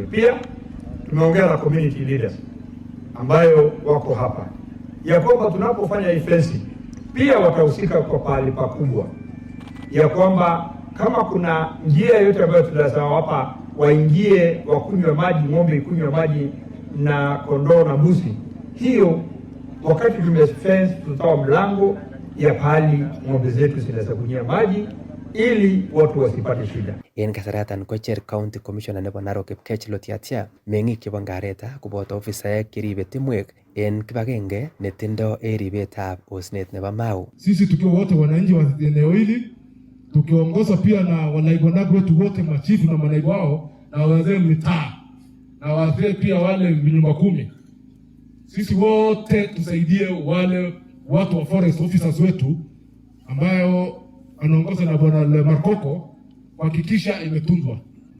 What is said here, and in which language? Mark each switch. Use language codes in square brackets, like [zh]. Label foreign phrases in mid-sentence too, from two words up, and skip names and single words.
[sw] Pia tumeongea na [en] community leaders [sw] ambayo wako hapa ya kwamba tunapofanya hii fencing pia watahusika kwa pahali pakubwa ya kwamba kama kuna njia yote ambayo tunasema hapa waingie wakunywe maji, ng'ombe ikunywe maji na kondoo na mbuzi, hiyo wakati tumefence tutawa mlango ya pahali ng'ombe zetu zinaweza kunywa maji ili watu wasipate shida. [kln] En kasaratan kocher County Commissioner nebo Narok Kipkech Lotiatia meng'ik chebo Ngareta koboto ofisaek cheribe timwek en kibagenge netindo ribetab osnet nebo Mau. [sw] Sisi tukiwa wote wananchi wa eneo hili tukiongozwa pia na wanaibu wetu wote, machifu na manaibu wao na wazee mitaa na wazee pia wale nyumba 10. Sisi wote tusaidie wale watu wa [en] forest officers [sw] wetu ambayo anaongoza na bwana Markoko kuhakikisha imetunzwa.